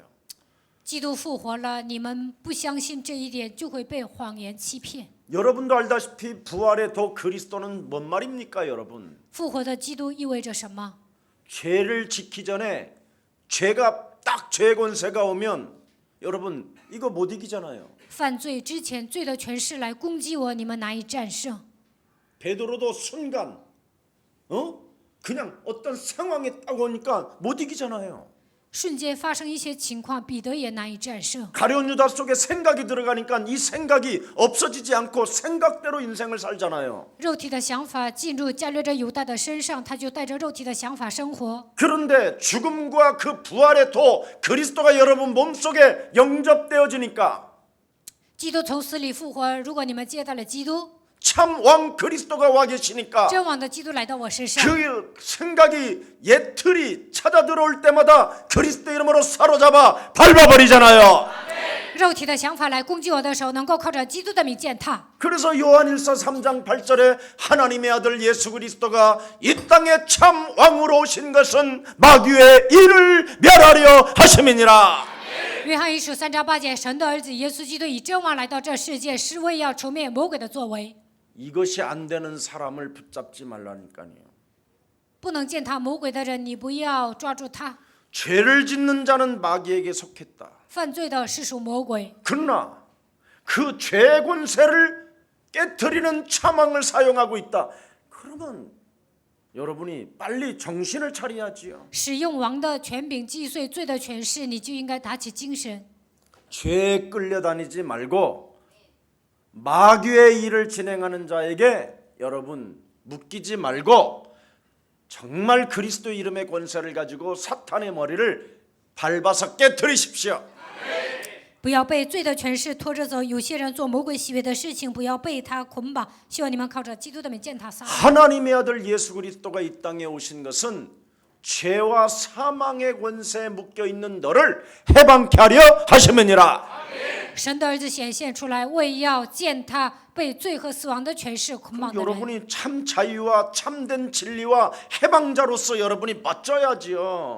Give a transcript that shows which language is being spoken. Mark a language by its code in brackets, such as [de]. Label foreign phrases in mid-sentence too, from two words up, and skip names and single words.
[zh] 基督复活了，你们不相信这一点，就会被谎言欺骗。 [ko] 여러분도 알다시피 부활의 도 그리스도는 뭔 말입니까, 여러분? [zh] 复活的基督意味着什么？ [ko] 죄를 짓기 전에 죄가 딱 죄 권세가 오면 여러분 이거 못 이기잖아요. [zh] 犯罪之前，罪的权势来攻击我，你们难以战胜。 [ko] 베드로도 순간 그냥 어떤 상황이 딱 오니까 못 이기잖아요. [zh] 瞬间发生一些情况，彼得也难以战胜。 [ko] 가룟 유다 속에 생각이 들어가니까 이 생각이 없어지지 않고 생각대로 인생을 살잖아요. [zh] 肉体的想法进入加略着犹大的身上，他就带着肉体的想法生活。 [ko] 그런데 죽음과 그 부활의 도 그리스도가 여러분 몸속에 영접되어지니까 [zh] 基督从死里复活，如果你们接待了基督， [ko] 참 왕 그리스도가 와 계시니까 [zh] 真王的基督来到我身上， [ko] 그 생각이 옛 틀이 찾아 들어올 때마다 그리스도 이름으로 사로잡아 밟아버리잖아요. [zh] 肉体的想法来攻击我的时候，能够靠着基督的名践踏。 [ko] 그래서 요한일서 3장 8절에 하나님의 아들 예수 그리스도가 이 땅에 참 왕으로 오신 것은 마귀의 일을 멸하려 하심이니라. [zh] 约翰一书3章8节，神的儿子耶稣基督以真王来到这世界，是为要除灭魔鬼的作为。 [ko] 이것이 안 되는 사람을 붙잡지 말라니까요. [zh] 不能践踏魔鬼的人，你不要抓住他。 [ko] 죄를 짓는 자는 마귀에게 속했다. [zh] 犯罪的是属魔鬼， [ko] 그러나 그 죄 권세를 깨트리는 참왕을 사용하고 있다. 그러면 여러분이 빨리 정신을 차려야지요. [zh] 使用王的权柄击碎罪的权势，你就应该打起精神。 [ko] 죄에 끌려다니지 말고 마귀의 일을 진행하는 자에게 여러분 묶이지 말고 정말 그리스도 이름의 권세를 가지고 사탄의 머리를 밟아서 깨트리십시오. [zh] 不要被罪的权势拖着走。有些人做魔鬼喜悦的事情，不要被他捆绑。希望你们靠着基督的名践踏撒旦。 [ko] 하나님의 아들 예수 그리스도가 이 땅에 오신 것은 죄와 사망의 권세에 묶여 있는 너를 해방케 하려 하심이니라. [zh] 神的儿子显现出来，为要践踏被罪和死亡的权势捆绑的人。 [ko] 여러분이 참 자유와 참된 진리와 해방자로서 여러분이 멋져야지요.